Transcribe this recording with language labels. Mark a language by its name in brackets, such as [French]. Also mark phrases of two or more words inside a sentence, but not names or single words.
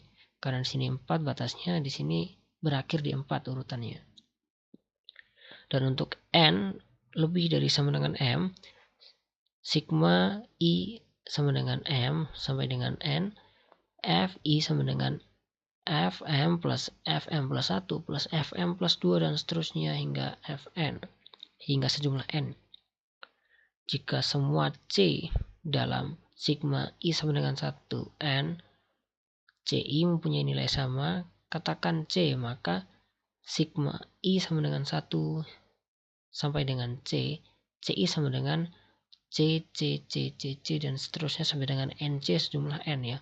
[Indonesian] Karena di sini 4 batasnya, di sini berakhir di 4 urutannya. Dan untuk N lebih dari sama dengan M, sigma I sama dengan M sampai dengan N, Fi sama dengan Fm plus Fm plus 1 plus Fm plus 2 dan seterusnya hingga Fn, hingga sejumlah N. Jika semua C dalam sigma I sama dengan 1 N, Ci mempunyai nilai sama, katakan C, maka sigma I sama dengan 1 sampai dengan C, Ci sama dengan C dan seterusnya sampai dengan NC sejumlah N ya.